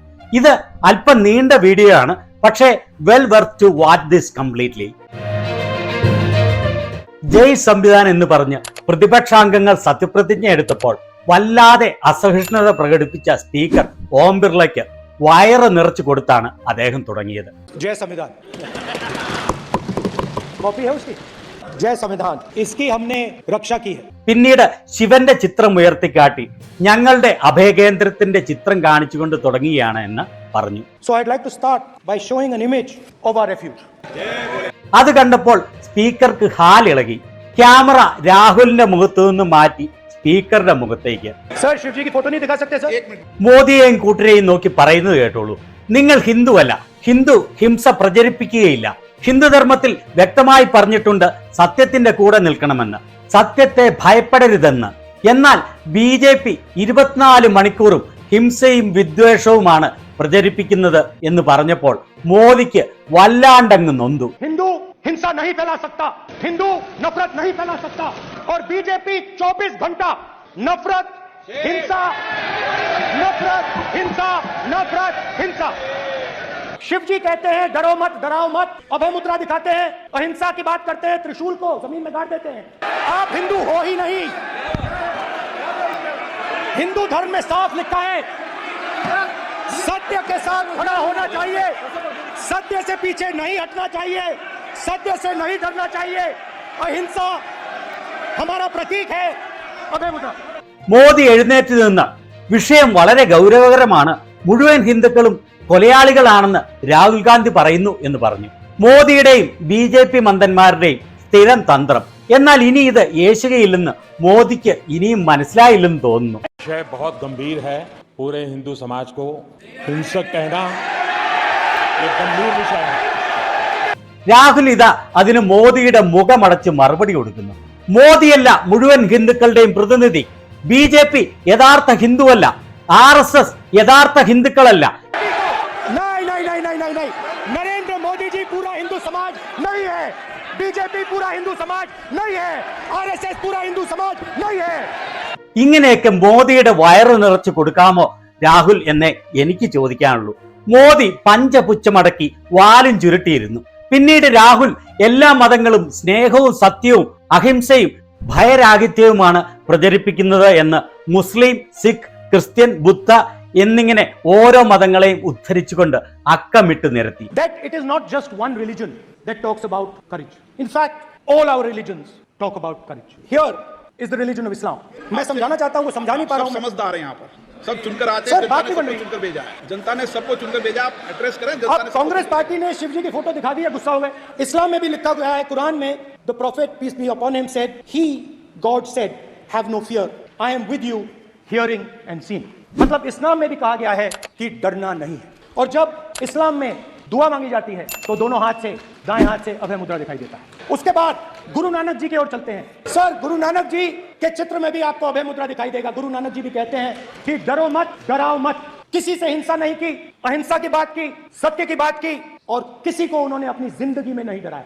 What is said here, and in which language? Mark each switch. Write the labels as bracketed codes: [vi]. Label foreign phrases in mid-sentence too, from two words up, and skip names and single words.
[ml] ഇത് അല്പം നീണ്ട വീഡിയോ ആണ്, പക്ഷേ [en] well worth to watch this completely. [hi] जय संविधान [ml] എന്ന് പറഞ്ഞ് പ്രതിപക്ഷാംഗങ്ങൾ സത്യപ്രതിജ്ഞ എടുത്തപ്പോൾ വല്ലാതെ അസഹിഷ്ണുത പ്രകടിപ്പിച്ച സ്പീക്കർ ഓം ബിർളയ്ക്ക് വയറ് നിറച്ചു കൊടുത്താണ് അദ്ദേഹം തുടങ്ങിയത്. [hi] जय संविधान, कॉपी है उसकी, जय संविधान, इसकी हमने रक्षा की है. [ml] പിന്നീട് ശിവന്റെ ചിത്രം ഉയർത്തിക്കാട്ടി ഞങ്ങളുടെ അഭയകേന്ദ്രത്തിന്റെ ചിത്രം കാണിച്ചുകൊണ്ട് തുടങ്ങുകയാണ് എന്ന് പറഞ്ഞു. [en] So I'd like to start by showing an image of our refuge. [ml] അത് കണ്ടപ്പോൾ സ്പീക്കർക്ക് ഹാലിളകി. ക്യാമറ രാഹുലിന്റെ മുഖത്തു നിന്ന് മാറ്റി സ്പീക്കറുടെ മുഖത്തേക്ക്. [hi] सर शिव जी की फोटो नहीं दिखा सकते सर? [ml] മോദിയെയും കൂട്ടരെയും നോക്കി പറയുന്നത് കേട്ടോളൂ. നിങ്ങൾ ഹിന്ദുവല്ല, ഹിന്ദു ഹിംസ പ്രചരിപ്പിക്കുകയില്ല. ഹിന്ദുധർമ്മത്തിൽ വ്യക്തമായി പറഞ്ഞിട്ടുണ്ട് സത്യത്തിന്റെ കൂടെ നിൽക്കണമെന്ന്, സത്യത്തെ ഭയപ്പെടരുതെന്ന്. എന്നാൽ BJP 24 മണിക്കൂറും ഹിംസയും വിദ്വേഷവുമാണ് പ്രചരിപ്പിക്കുന്നത് എന്ന് പറഞ്ഞപ്പോൾ മോദിക്ക് വല്ലാണ്ടങ്ങ് നൊന്തു. [hi] हिंदू हिंसा नहीं फैला सकता, हिंदू नफरत नहीं फैला सकता, और बीजेपी 24 घंटा नफरत हिंसा नफरत हिंसा नफरत हिंसा. शिव जी कहते हैं डरो मत, डराओ मत, अभय मुद्रा दिखाते हैं, अहिंसा की बात करते हैं, त्रिशूल को जमीन में गाड़ देते हैं. आप हिंदू हो ही नहीं. हिंदू धर्म में साफ लिखा है सत्य के साथ खड़ा होना चाहिए, सत्य से पीछे नहीं हटना चाहिए, सत्य से नहीं डरना चाहिए. अहिंसा हमारा प्रतीक है. अभय मुद्रा. [ml] മോദി എഴുന്നേറ്റ് നിന്ന് വിഷയം വളരെ ഗൗരവകരമാണ്, മുഴുവൻ ഹിന്ദുക്കളും കൊലയാളികളാണെന്ന് രാഹുൽ ഗാന്ധി പറയുന്നു എന്ന് പറഞ്ഞു. മോദിയുടെയും BJP മന്ദന്മാരുടെയും സ്ഥിരം തന്ത്രം. എന്നാൽ ഇനി ഇത് ഏശുകയില്ലെന്ന് മോദിക്ക് ഇനിയും മനസ്സിലായില്ലെന്ന് തോന്നുന്നു. [hi] विषय बहुत गंभीर है, पूरे हिंदू समाज को हिंसक कहना एक गंभीर विषय है. [ml] രാഹുൽ ഇതാ അതിന് മോദിയുടെ മുഖമടച്ച് മറുപടി കൊടുക്കുന്നു. മോദിയല്ല മുഴുവൻ ഹിന്ദുക്കളുടെയും പ്രതിനിധി. BJP യഥാർത്ഥ ഹിന്ദുവല്ല, RSS യഥാർത്ഥ ഹിന്ദുക്കളല്ല. [hi] नहीं, नरेंद्र मोदी जी पूरा हिंदू समाज नहीं है, बीजेपी पूरा हिंदू समाज नहीं है, आरएसएस पूरा हिंदू समाज नहीं है. [ml] ഇങ്ങനെയൊക്കെ മോദിയുടെ വയറ് നിറച്ചു കൊടുക്കാമോ രാഹുൽ എന്നേ എനിക്ക് ചോദിക്കാനുള്ളൂ. മോദി പഞ്ചപുച്ഛമടക്കി വാലും ചുരുട്ടിയിരുന്നു. പിന്നീട് രാഹുൽ എല്ലാ മതങ്ങളും സ്നേഹവും സത്യവും അഹിംസയും ഭയരാഹിത്യവുമാണ് പ്രചരിപ്പിക്കുന്നത് എന്ന് മുസ്ലിം, സിഖ്, ക്രിസ്ത്യൻ, ബുദ്ധ എന്നിങ്ങനെ ഓരോ മതങ്ങളെയും ഉദ്ധരിച്ചുകൊണ്ട് അക്കമിട്ട് നിരത്തി. [en] That it is not just one religion that talks about courage. In fact, all our religions talk about courage. Here is the religion of Islam. [hi] मैं समझाना चाहता हूँ, वो समझा नहीं पा रहा हूँ. समझदार है यहाँ पर, सब चुनकर आते हैं, चुनकर भेजा है जनता ने, सबको चुनकर भेजा. आप एड्रेस करें. कांग्रेस पार्टी ने शिव जी की फोटो दिखा दी है, गुस्सा हो गए. इस्लाम में भी लिखा गया है, कुरान में, [en] the prophet peace be upon him said, he God said, have no fear, I am with you, hearing and seeing. [hi] मतलब इस्लाम में भी कहा गया है कि डरना नहीं है. और जब इस्लाम में दुआ मांगी जाती है तो दोनों हाथ से, दाएं हाथ से अभय मुद्रा दिखाई देता है. उसके बाद गुरु नानक जी की ओर चलते हैं. सर गुरु नानक जी के चित्र में भी आपको अभय मुद्रा दिखाई देगा. गुरु नानक जी भी कहते हैं कि डरो मत, डराओ मत, किसी से हिंसा नहीं की, अहिंसा की बात की, सत्य की बात की, और किसी को उन्होंने अपनी जिंदगी में नहीं डराया.